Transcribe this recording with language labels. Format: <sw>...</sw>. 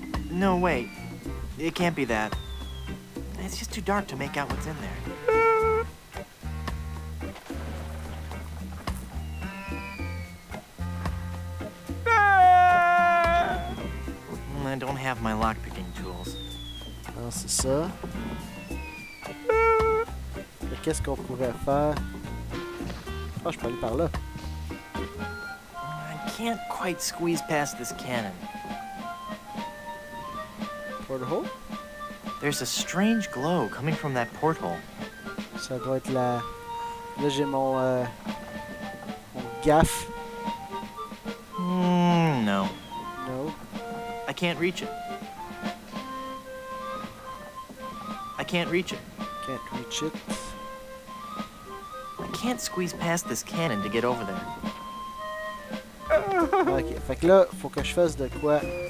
<en>No, wait. It can't be that. It's just too dark to make out what's in there. I don't have my lockpicking tools.</en> <fr>Non, c'est ça. Mais qu'est-ce qu'on pourrait faire? Ah, je peux aller par là.</fr> <en>I can't quite squeeze past this cannon. Porthole? There's a strange glow coming from that porthole.</en> <fr>Ça doit être la... Là, j'ai mon gaffe.</fr> <en>No. No. I can't reach it. I can't reach it. Can't reach it. I can't squeeze past this cannon to get over there.</en> <fr>Ok, fait que là, faut que je fasse de quoi?</fr>